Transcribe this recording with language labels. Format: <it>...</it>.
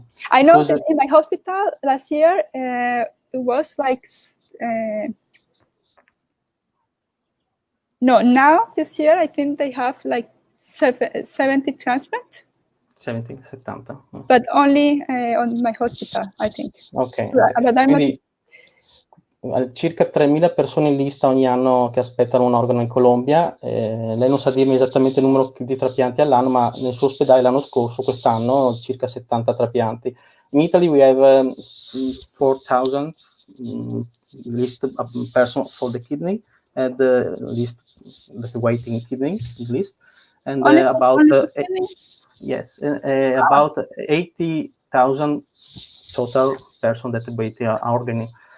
<en>I know that in my hospital last year it was like now this year I think they have like 70 transplants. 70. But only on my hospital, I think. Ok.</en> <it>Quindi circa 3.000 persone in lista ogni anno che aspettano un organo in Colombia. Lei non sa dirmi esattamente il numero di trapianti all'anno, ma nel suo ospedale l'anno scorso, quest'anno, circa 70 trapianti.</it> <en>In Italy we have 4,000 list person for the kidney, and the list, the waiting kidney list, and about 80,000 total person that wait organ.</en>